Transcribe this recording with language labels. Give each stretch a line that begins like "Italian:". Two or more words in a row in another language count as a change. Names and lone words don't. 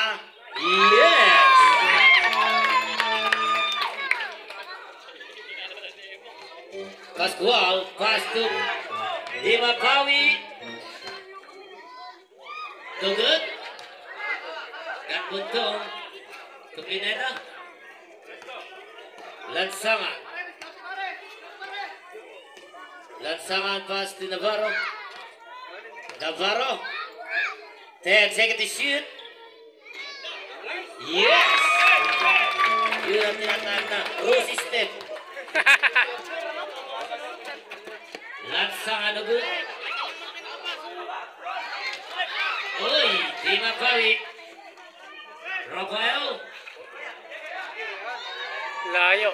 English: Yes! Pascual. Pass to Di Mapawi. No good. Got Buntong to Pineda. Lansangan. Lansangan pass to Navarro. Navarro. 10 seconds to shoot. Yes!
Filipino: Yun ang tinatawag na Rosie step.
English: Lansangan no good. Uy! Di Mapawi. Rafael.
Filipino: Layo.